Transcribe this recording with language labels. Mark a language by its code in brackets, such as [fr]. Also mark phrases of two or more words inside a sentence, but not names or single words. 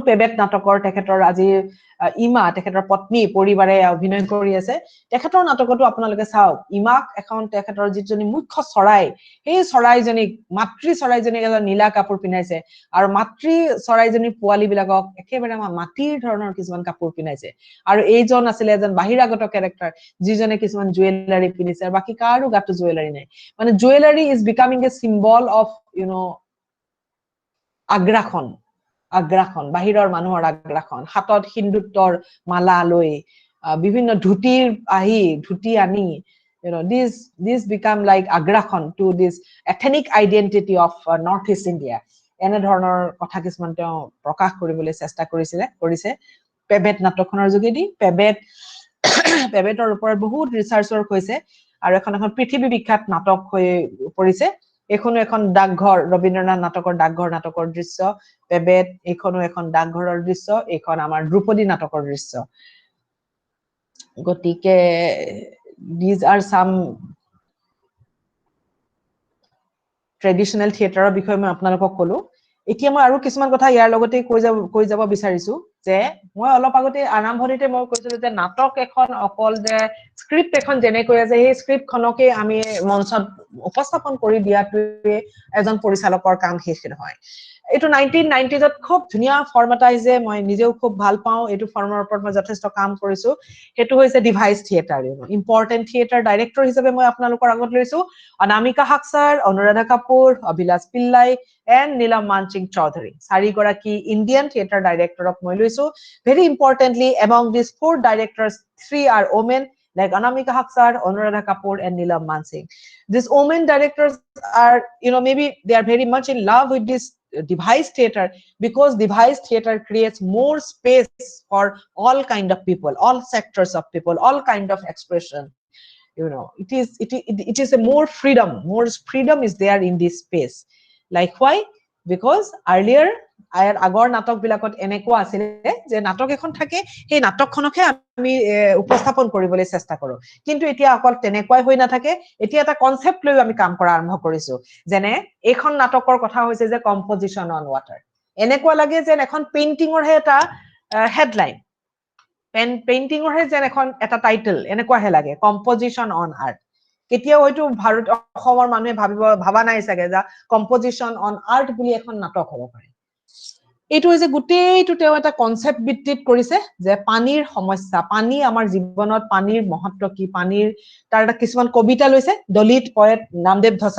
[as] পেবেট নাটকৰ তেখেতৰ আজি ইমা তেখেতৰ পত্নী পৰিবাৰে অভিনয় কৰি আছে তেখেতৰ নাটকটো আপোনালোকে চাওক ইমাক এখন তেখেতৰ যিজনী মুখ্য চৰাই এই চৰাইজনীক মাতৃ চৰাইজনীক এটা নীলা কাপোৰ পিন্ধাইছে আৰু মাতৃ চৰাইজনীৰ পোৱালি বিলাকক একেবাৰে মাটিৰ ধৰণৰ কিছুমান কাপোৰ পিন্ধাইছে আৰু এইজন আছিলে এজন বাহিৰাগত ক্যাৰেক্টাৰ যিজনে কিছুমান জুৱেলাৰী পিন্ধিছে আৰু বাকি কাৰো গাটো জুৱেলাৰী নাই মানে জুৱেলাৰী [en] is becoming a symbol of [as] আগ্ৰাসন বাহিৰৰ মানুহৰ আগ্ৰাসন হাতত হিন্দুত্বৰ মালা লৈ বিভিন্ন ধুতি আনি [en] this become like aggression to this ethnic identity of Northeast India [as] এনে ধৰণৰ কথা কিছুমান তেওঁ প্ৰকাশ কৰিবলৈ চেষ্টা কৰিছে পেবেট নাটকখনৰ যোগেদি পেবেট পেবেটৰ ওপৰত বহুত ৰিসাৰ্চ ৱৰ্ক হৈছে আৰু এখন পৃথিৱী বিখ্যাত নাটক হৈ পৰিছে এখনো এখন ডাকঘৰ ৰবীন্দ্ৰনাথ নাটকৰ দৃশ্য পেবেট এখনো এখন ডাকঘৰৰ দৃশ্য এখন আমাৰ দ্ৰুপদী নাটকৰ দৃশ্য গতিকে [en] these are some traditional theater [as] বিষয়ে মই আপোনালোকক কলো এতিয়া মই আৰু কিছুমান কথা ইয়াৰ লগতে কৈ যাব বিচাৰিছো যে মই অলপ আগতে আৰম্ভণিতে মই কৈছিলো যে নাটক এখন অকল যে স্ক্ৰিপ্ট এখন যেনেকৈ আছে এই স্ক্ৰিপ্টখনকে আমি মঞ্চত উপস্থাপন কৰি দিয়াটোৱে এজন পৰিচালকৰ কাম শেষ নহয় এইটো 1990s ত খুব ধুনিয়া ফৰ্ম এটা যে মই নিজেও খুব ভাল পাওঁ এইটো ফৰ্মৰ ওপৰত মই যথেষ্ট কাম কৰিছো হেতু হৈছে [en] device theater important theater director [as] হিচাপে মই আপোনালোকৰ আগত লৈছো অনামিকা হাকসাৰ অনুৰাধা কাপুৰ অভিলাষ পিল্লাই [en] and Neelam Manching Chaudhary [as] চাৰিগৰাকী ইণ্ডিয়ান থিয়েটাৰ ডাইৰেক্টৰক মই লৈছো [en] very importantly among these 4 directors 3 are women like Anamika Haksar Anuradha Kapoor and Neelam Manching these women directors are maybe they are very much in love with this device theater because device theater creates more space for all kind of people all sectors of people all kind of expression it is a more freedom is there in this space like why because earlier [as] আগৰ নাটক বিলাকত এনেকুৱা আছিল যে নাটক এখন থাকে সেই নাটকখনকে আমি উপস্থাপন কৰিবলৈ চেষ্টা কৰো কিন্তু এতিয়া অকল তেনেকুৱাই হৈ নাথাকে এতিয়া এটা কনসেপ্ট লৈ আমি কাম কৰা আৰম্ভ কৰিছো যেনে এখন নাটকৰ কথা হৈছে যে [en] composition on water [as] এনেকুৱা লাগে যে এখন পেইন্টিংৰ হে এটা হেডলাইন পেইন্টিংৰ হে যেন এখন এটা টাইটেল এনেকুৱাহে লাগে [en] composition on art [as] কেতিয়াও হয়তো ভাৰত অসমৰ মানুহে ভাবা নাই চাগে যে [en] composition on art [as] বুলি এখন নাটক হ'ব পাৰে এইটো হৈছে গুটেইটো তেওঁ এটা কনসেপ্ট ভিত্তিত কৰিছে যে পানীৰ সমস্যা পানী আমাৰ জীৱনত পানীৰ মহত্ব কি পানীৰ তাৰ এটা কিছুমান কবিতা লৈছে দলিত পয়েট নামদেৱ